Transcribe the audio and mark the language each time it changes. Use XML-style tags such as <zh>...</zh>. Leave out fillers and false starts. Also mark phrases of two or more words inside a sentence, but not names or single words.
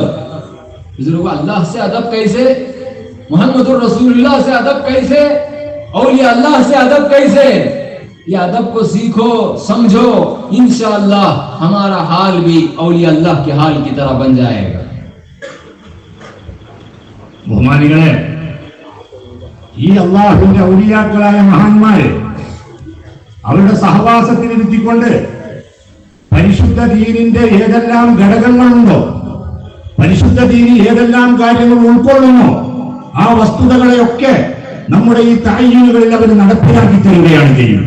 <hi>बुजुर्गों, अल्लाह से अदब कैसे, मोहम्मदुर रसूलुल्लाह से अदब कैसे, औलिया अल्लाह से अदब कैसे? ये अदब को सीखो, समझो, इंशाअल्लाह हमारा हाल भी औलिया अल्लाह के हाल की तरह बन जाएगा।</hi> <ml>ബഹുമാനികളെ, ഈ അള്ളാഹുവിന്റെ ഔലിയാക്കളായ മഹാന്മാര് അവരുടെ സഹവാസത്തിലിരുത്തിക്കൊണ്ട് പരിശുദ്ധ ദീനിന്റെ ഏതെല്ലാം ഘടകങ്ങളുണ്ടോ, പരിശുദ്ധ ദീനി ഏതെല്ലാം കാര്യങ്ങൾ ഉൾക്കൊള്ളുന്നോ, ആ വസ്തുതകളെയൊക്കെ നമ്മുടെ ഈ തഅയ്യുനുകളിൽ അവർ നടപ്പിലാക്കി തരികയാണ് ചെയ്യുന്നത്.</ml>